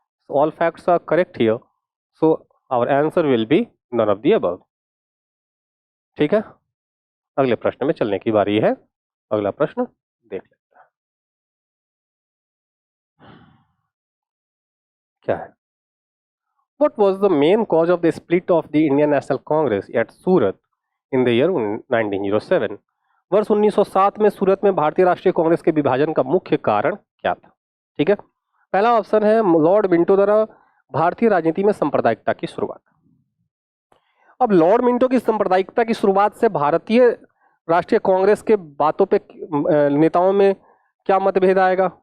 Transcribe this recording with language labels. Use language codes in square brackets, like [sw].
[en] All facts are correct here, so our answer will be none of the above. ठीक है। [hi] अगले प्रश्न में चलने की बारी है। अगला प्रश्न देख लेते हैं क्या है। [en] What was the main cause of the split of the Indian National Congress at Surat in the year 1907? [hi] वर्ष 1907 में सूरत में भारतीय राष्ट्रीय कांग्रेस के विभाजन का मुख्य कारण क्या था? ठीक है। पहला ऑप्शन है लॉर्ड मिंटो द्वारा भारतीय राजनीति में सांप्रदायिकता की शुरुआत। अब लॉर्ड मिंटो की सांप्रदायिकता की शुरुआत से भारतीय राष्ट्रीय कांग्रेस के बातों पे नेताओं में क्या मतभेद आएगा?